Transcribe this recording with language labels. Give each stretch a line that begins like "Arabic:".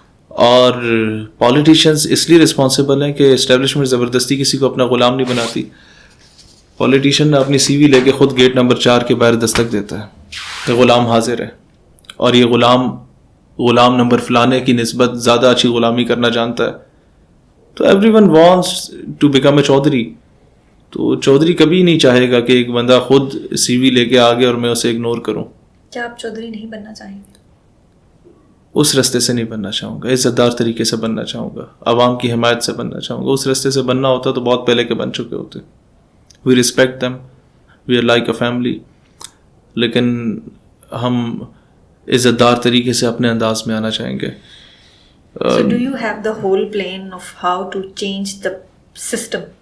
Urdu: اور پولیٹیشینز اس لیے responsible ہیں کہ اسٹیبلشمنٹ زبردستی کسی کو اپنا غلام نہیں بناتی. پولیٹیشین نے اپنی سی وی لے کے خود گیٹ نمبر 4 کے باہر دستک دیتا ہے کہ غلام حاضر ہے, اور یہ غلام نمبر فلانے کی نسبت زیادہ اچھی غلامی کرنا جانتا ہے.
English: تو everyone wants to become a Chaudhry.
Urdu: تو چودھری کبھی نہیں چاہے گا کہ ایک بندہ خود سی وی لے کے آگے اور میں اسے اگنور کروں. کیا آپ چودھری نہیں بننا چاہیں گے؟ اس رستے سے نہیں بننا چاہوں گا, عزت دار طریقے سے بننا چاہوں گا, عوام کی حمایت سے بننا چاہوں گا. اس رستے سے بننا ہوتا تو بہت پہلے کے بن چکے ہوتے.
English: we respect them, we are like a family,
Urdu: لیکن ہم عزت دار طریقے سے اپنے انداز میں آنا چاہیں گے.
English: So do you have the whole plan of how to change the system?